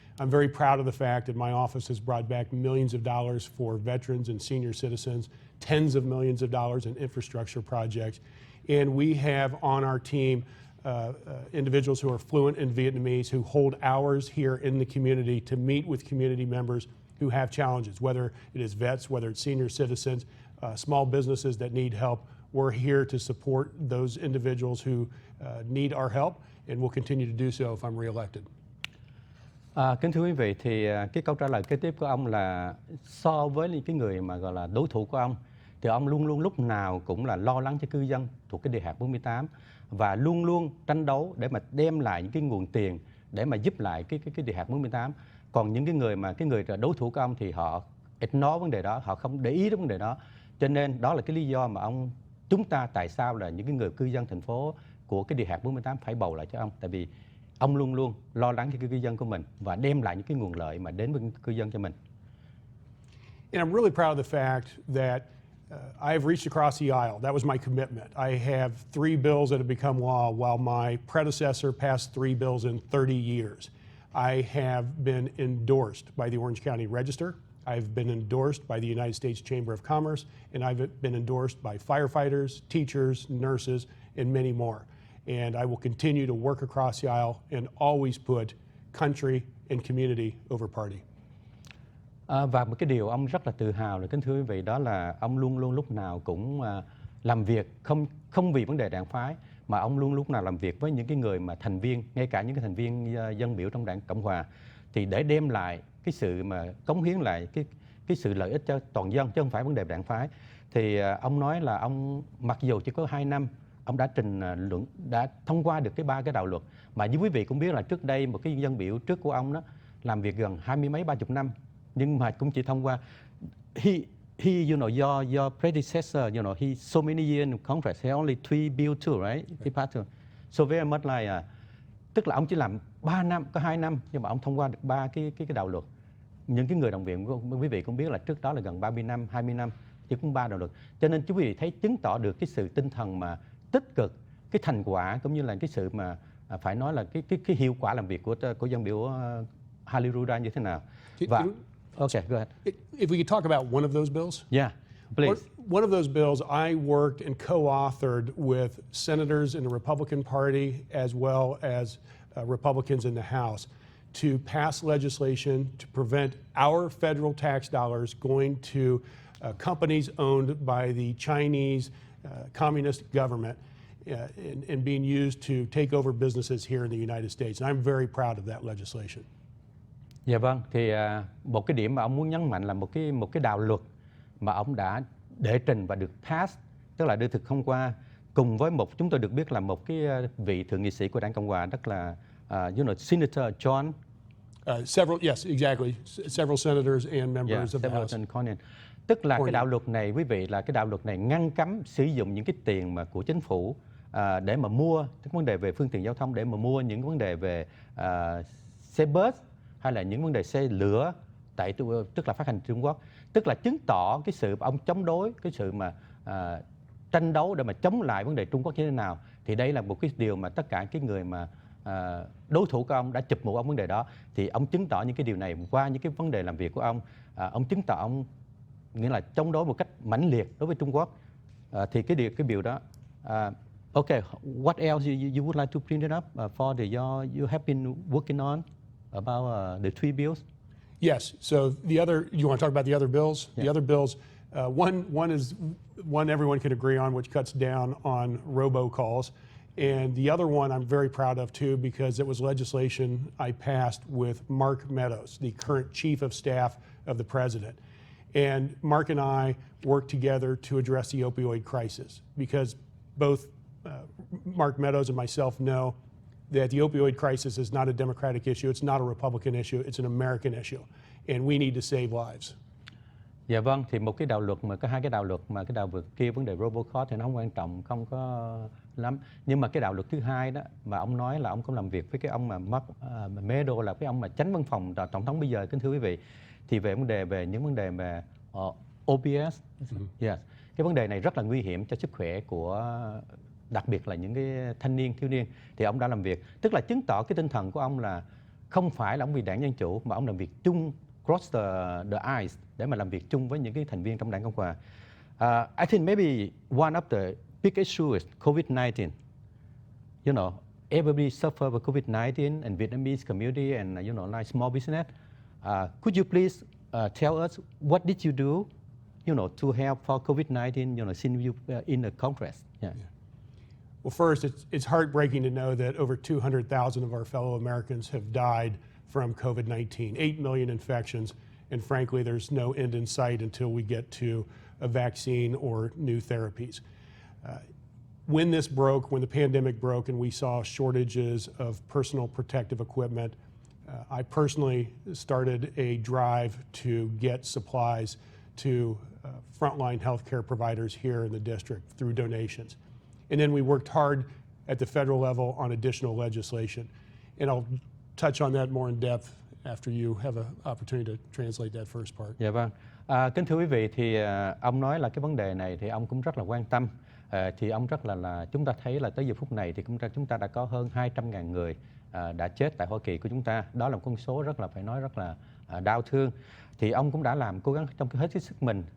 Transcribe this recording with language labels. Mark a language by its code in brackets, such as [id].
[en] I'm very proud of the fact that my office has brought back millions of dollars for veterans and senior citizens, tens of millions of dollars in infrastructure projects, and we have on our team individuals who are fluent in Vietnamese who hold hours here in the community to meet with community members who have challenges, whether it is vets, whether it's senior citizens, small businesses that need help. We're here to support those individuals who need our help, and we'll continue to do so if I'm reelected. [vi] Kính thưa quý vị, thì cái câu trả lời kế tiếp của ông là so với những cái người mà gọi là đối thủ của ông, thì ông luôn luôn lúc nào cũng là lo lắng cho cư dân thuộc cái địa hạt 48, và luôn luôn tranh đấu để mà đem lại những cái nguồn tiền để mà giúp lại cái địa hạt 48. Còn những cái người đối thủ của ông thì họ ignore vấn đề đó, họ không để ý đến vấn đề đó. Cho nên đó là cái lý do mà chúng ta tại sao là những cái người cư dân thành phố của cái địa hạt 48 phải bầu lại cho ông. Tại vì ông luôn luôn lo lắng cho cư dân của mình và đem lại những cái nguồn lợi mà đến với cư dân cho mình. [en] And I'm really proud of the fact that I have reached across the aisle. That was my commitment. I have 3 bills that have become law while my predecessor passed 3 bills in 30 years. I have been endorsed by the Orange County Register. I've been endorsed by the United States Chamber of Commerce, and I've been endorsed by firefighters, teachers, nurses, and many more. And I will continue to work across the aisle and always put country and community over party. [vi] Và một cái điều ông rất là tự hào là kính thưa quý vị, đó là ông luôn luôn lúc nào cũng làm việc không vì vấn đề đảng phái, mà ông luôn lúc nào làm việc với những cái người mà thành viên, ngay cả những cái thành viên dân biểu trong Đảng Cộng hòa, thì để đem lại cái sự mà cống hiến lại cái sự lợi ích cho toàn dân, chứ không phải vấn đề đảng phái. Thì ông nói là ông mặc dù chỉ có 2 năm, ông đã đã thông qua được 3 cái đạo luật mà như quý vị cũng biết là trước đây một cái dân biểu trước của ông đó làm việc gần 20 mấy 30 năm, nhưng mà cũng chỉ thông qua. [en] He you know your predecessor, you know, he so many years in Congress, he only 3 bills too, right? He passed. So very much like [vi] tức là ông chỉ làm 3 năm, có 2 năm nhưng mà ông thông qua được 3 cái đạo luật. Những cái người đồng viện của quý vị cũng biết là trước đó là gần 30 năm, 20 năm chỉ cũng 3 đạo luật. Cho nên quý vị thấy chứng tỏ được cái sự tinh thần mà tích cực, cái thành quả cũng như là cái sự mà phải nói là cái hiệu quả làm việc của dân biểu Harley Ruda như thế nào. [en] Và okay, go ahead. If we could talk about one of those bills. Yeah, please. One of those bills I worked and co-authored with senators in the Republican Party as well as Republicans in the House to pass legislation to prevent our federal tax dollars going to companies owned by the Chinese communist government and being used to take over businesses here in the United States. And I'm very proud of that legislation. [vi] Dạ vâng, thì một cái điểm mà ông muốn nhấn mạnh là một cái đạo luật mà ông đã đệ trình và được pass, tức là được thực thông qua cùng với chúng tôi được biết là một cái vị thượng nghị sĩ của Đảng Cộng hòa, tức là Senator John. [en] Yes, exactly. Several senators and members of the House. [vi] Tức là cái đạo luật này, quý vị, là cái đạo luật này ngăn cấm sử dụng những cái tiền mà của chính phủ để mà mua các vấn đề về phương tiện giao thông, để mà mua những vấn đề về xe bus hay là những vấn đề xe lửa tức là phát hành Trung Quốc, tức là chứng tỏ cái sự ông chống đối, cái sự mà tranh đấu để mà chống lại vấn đề Trung Quốc như thế nào. Thì đây là một cái điều mà tất cả cái người mà đối thủ của ông đã chụp mũ ông vấn đề đó, thì ông chứng tỏ những cái điều này qua những cái vấn đề làm việc của ông. Ông chứng tỏ ông nghĩa là chống đối một cách mãnh liệt đối với Trung Quốc. Thì cái điều đó. [en] Okay, what else you would like to bring it up for you have been working on about the 3 bills? Yes. So you want to talk about the other bills? Yeah. The other bills, one is one everyone can agree on, which cuts down on robocalls. And the other one I'm very proud of too, because it was legislation I passed with Mark Meadows, the current chief of staff of the president. And Mark and I worked together to address the opioid crisis, because both Mark Meadows and myself know that the opioid crisis is not a Democratic issue, it's not a Republican issue, it's an American issue, and we need to save lives. [vi] Dạ vâng, thì một cái đạo luật mà có 2 cái đạo luật mà cái đạo luật kia vấn đề robocall thì nó không quan trọng, không có lắm. Nhưng mà cái đạo luật thứ 2 đó mà ông nói là ông cũng làm việc với cái ông mà Mark Meadows, là cái ông mà chánh văn phòng tổng thống bây giờ, kính thưa quý vị, thì về những vấn đề về OPS, yes, cái vấn đề này rất là nguy hiểm cho sức khỏe của đặc biệt là những cái thanh niên, thiếu niên. Thì ông đã làm việc, tức là chứng tỏ cái tinh thần của ông là không phải là ông vì Đảng Dân Chủ, mà ông làm việc chung [en] cross the aisle [vi] để mà làm việc chung với những cái thành viên trong Đảng Cộng hòa. [en] I think maybe one of the big issues is COVID-19. You know, everybody suffer with COVID-19 and Vietnamese community and like small business. Could you please tell us what did you do, to help for COVID-19, since you in the Congress? Yeah. Well, first, it's heartbreaking to know that over 200,000 of our fellow Americans have died from COVID-19, 8 million infections, and frankly, there's no end in sight until we get to a vaccine or new therapies. When the pandemic broke and we saw shortages of personal protective equipment, I personally started a drive to get supplies to frontline healthcare providers here in the district through donations. And then we worked hard at the federal level on additional legislation. and I'll touch on that more in depth after you have an opportunity to translate that first part. [vi] Dạ vâng. Kính thưa quý vị, thì ông nói là cái vấn đề này thì ông cũng rất là quan tâm. Thì ông rất là chúng ta thấy là tới giờ phút này thì chúng ta đã có hơn 200.000 người đã chết tại Hoa Kỳ của chúng ta. Đó là một con số rất là phải nói rất là đau thương. Thì ông cũng đã làm cố gắng trong hết cái sức mình.